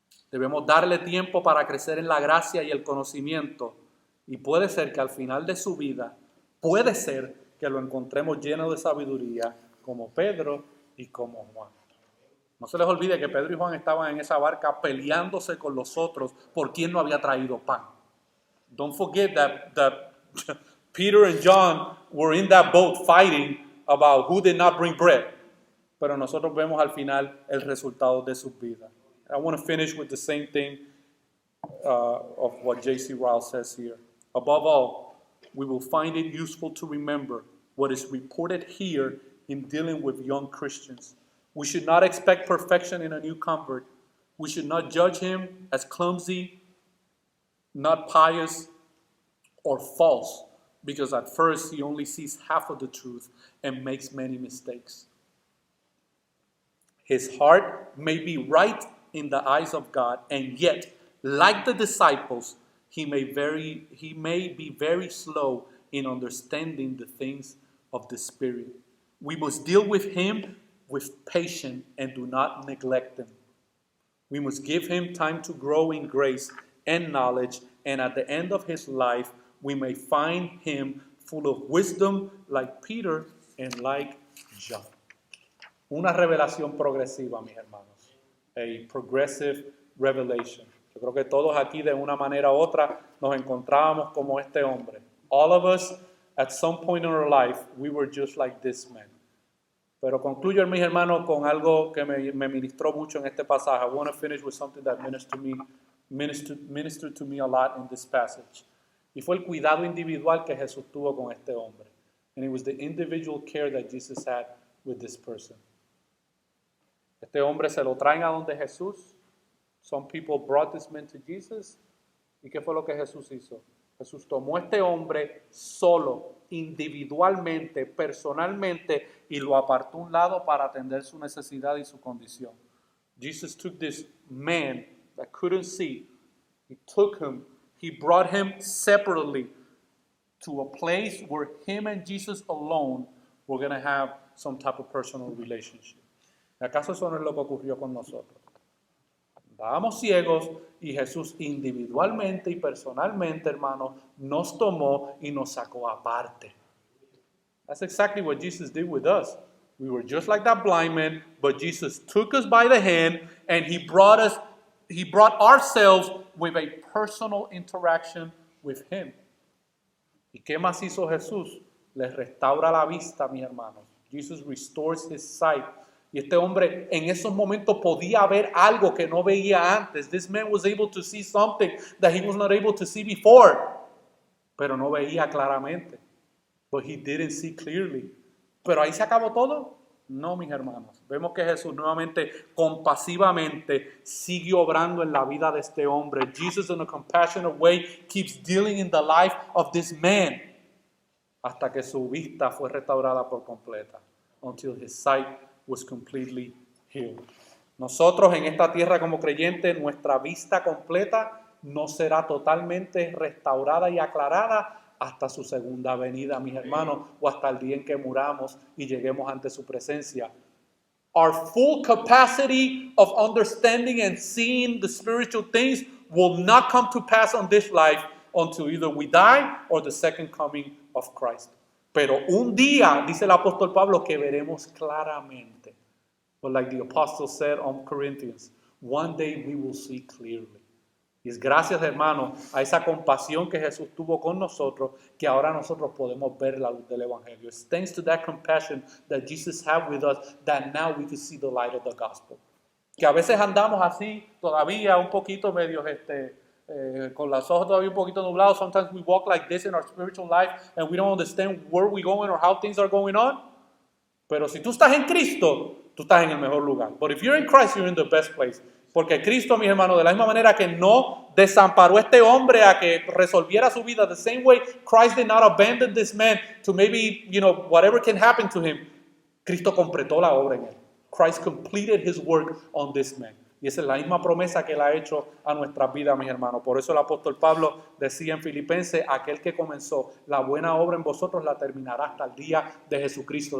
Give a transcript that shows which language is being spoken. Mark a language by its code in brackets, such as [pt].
[es] Debemos darle tiempo para crecer en la gracia y el conocimiento. Y puede ser que al final de su vida, puede ser que lo encontremos lleno de sabiduría como Pedro y como Juan. No se les olvide que Pedro y Juan estaban en esa barca peleándose con los otros por quién no había traído pan. [en] Don't forget that Peter and John were in that boat fighting about who did not bring bread. [es] Pero nosotros vemos al final el resultado de sus vidas. [en] I want to finish with the same thing of what J.C. Ryle says here. Above all, we will find it useful to remember what is reported here in dealing with young Christians. We should not expect perfection in a new convert. We should not judge him as clumsy, not pious, or false, because at first he only sees half of the truth and makes many mistakes. His heart may be right in the eyes of God, and yet, like the disciples, he may be very slow in understanding the things of the Spirit. We must deal with him with patience and do not neglect him. We must give him time to grow in grace and knowledge, and at the end of his life, we may find him full of wisdom like Peter and like John. [es] Una revelación progresiva, mis hermanos. [en] A progressive revelation. [es] Yo creo que todos aquí de una manera u otra nos encontrábamos como este hombre. [en] All of us, at some point in our life, we were just like this man. [es] Pero concluyo, mis hermanos, con algo que me ministró mucho en este pasaje. [en] I want to finish with something that ministered to me a lot in this passage. [es] Y fue el cuidado individual que Jesús tuvo con este hombre. [en] And it was the individual care that Jesus had with this person. [es] Este hombre se lo traen a donde Jesús. [en] Some people brought this man to Jesus. [es] ¿Y qué fue lo que Jesús hizo? Jesús tomó a este hombre solo, individualmente, personalmente, y lo apartó a un lado para atender su necesidad y su condición. [en] Jesus took this man that couldn't see. He brought him separately to a place where him and Jesus alone were going to have some type of personal relationship. [es] ¿Acaso eso no es lo que ocurrió con nosotros? Estábamos ciegos y Jesús individualmente y personalmente, hermanos, nos tomó y nos sacó aparte. [en] That's exactly what Jesus did with us. We were just like that blind man, but Jesus took us by the hand and he brought ourselves with a personal interaction with him. [es] ¿Y qué más hizo Jesús? Les restaura la vista, mis hermanos. [en] Jesus restores his sight. [es] Y este hombre en esos momentos podía ver algo que no veía antes. [en] This man was able to see something that he was not able to see before. [es] Pero no veía claramente. [en] But he didn't see clearly. [es] ¿Pero ahí se acabó todo? No, mis hermanos. Vemos que Jesús nuevamente compasivamente sigue obrando en la vida de este hombre. [en] Jesus in a compassionate way keeps dealing in the life of this man. [es] Hasta que su vista fue restaurada por completa. [en] Until his sight was completely healed. [es] Nosotros en esta tierra como creyentes, nuestra vista completa no será totalmente restaurada y aclarada hasta su segunda venida, mis hermanos, o hasta el día en que muramos y lleguemos ante su presencia. [en] Our full capacity of understanding and seeing the spiritual things will not come to pass on this life until either we die or the second coming of Christ. [es] Pero un día, dice el apóstol Pablo, que veremos claramente. [en] But like the apostle said on Corinthians, one day we will see clearly. [es] Y es gracias, hermano, a esa compasión que Jesús tuvo con nosotros, que ahora nosotros podemos ver la luz del Evangelio. [en] It's thanks to that compassion that Jesus had with us that now we can see the light of the gospel. [es] Que a veces andamos así, todavía un poquito medios con los ojos todavía un poquito nublados. [en] Sometimes we walk like this in our spiritual life and we don't understand where we're going or how things are going on. [es] Pero si tú estás en Cristo, tú estás en el mejor lugar. [en] But if you're in Christ, you're in the best place. [es] Porque Cristo, mis hermanos, de la misma manera que no desamparó a este hombre a que resolviera su vida, [en] the same way Christ did not abandon this man to maybe, whatever can happen to him, [es] Cristo completó la obra en él. [en] Christ completed his work on this man. [es] Y esa es la misma promesa que él ha hecho a nuestras vidas, mis hermanos. Por eso el apóstol Pablo decía en Filipenses, aquel que comenzó la buena obra en vosotros la terminará hasta el día de Jesucristo.